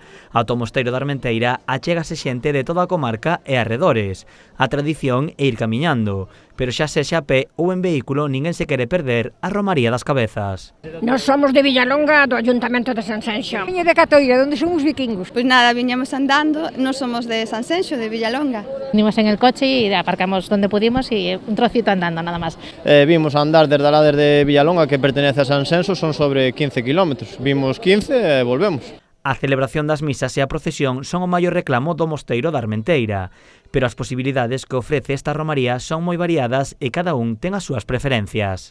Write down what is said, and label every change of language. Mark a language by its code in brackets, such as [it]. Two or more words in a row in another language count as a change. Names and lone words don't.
[gl] Ao Mosteiro da Armenteira achégase xente de toda a comarca e arredores. A tradición é ir camiñando, pero xa sexa a pé ou en vehículo ninguén se quere perder a Romaría das Cabezas. Nós somos de Villalonga, do Ayuntamento de Sanxenxo. Viña de Catoira, onde son os vikingos. Pois nada, viñamos andando, nós somos de Sanxenxo, de Villalonga. [es] Vinimos en el coche y aparcamos donde pudimos y un trocito andando nada más. [gl] Vimos a andar desde lá desde Villalonga, que pertenece a Sanxenxo, son sobre 15 kilómetros. Vimos 15 e volvemos. A celebración das misas e a procesión son o maior reclamo do Mosteiro da Armenteira, pero as posibilidades que ofrece esta romaría son moi variadas e cada un ten as súas preferencias.